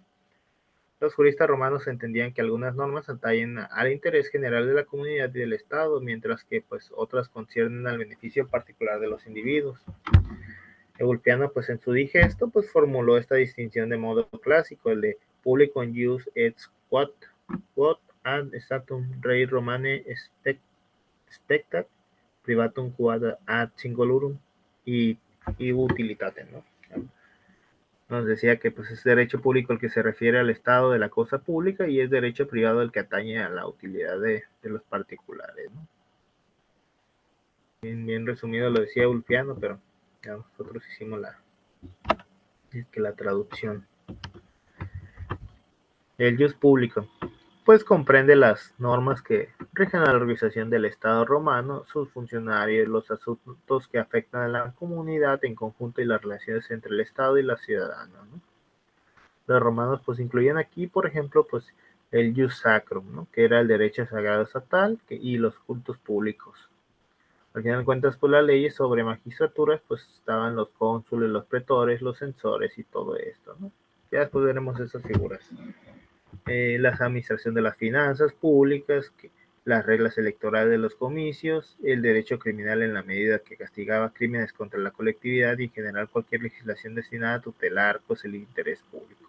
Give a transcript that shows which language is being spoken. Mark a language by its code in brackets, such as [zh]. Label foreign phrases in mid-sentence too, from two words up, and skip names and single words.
[es] Los juristas romanos entendían que algunas normas atañen al interés general de la comunidad y del Estado, mientras que pues otras conciernen al beneficio particular de los individuos. Ulpiano, pues en su digesto, pues formuló esta distinción de modo clásico, el de [la] publicum jus et quod ad statum rei Romane spectat, privatum quod ad singularum [es] y utilitatem, ¿no? Nos decía que pues es derecho público el que se refiere al estado de la cosa pública y es derecho privado el que atañe a la utilidad de los particulares, ¿no? Bien resumido lo decía Ulpiano, pero ya nosotros hicimos la traducción. El jus público, pues comprende las normas que rigen a la organización del Estado romano, sus funcionarios, los asuntos que afectan a la comunidad en conjunto y las relaciones entre el Estado y los ciudadanos, ¿no? Los romanos pues incluían aquí, por ejemplo, pues el [la] jus sacrum, [es] ¿no? Que era el derecho sagrado estatal y los cultos públicos. Al final de cuentas, pues las leyes sobre magistraturas, pues estaban los cónsules, los pretores, los censores y todo esto, ¿no? Ya después veremos esas figuras. La administración de las finanzas públicas, las reglas electorales de los comicios, el derecho criminal en la medida que castigaba crímenes contra la colectividad y en general cualquier legislación destinada a tutelar pues, el interés público.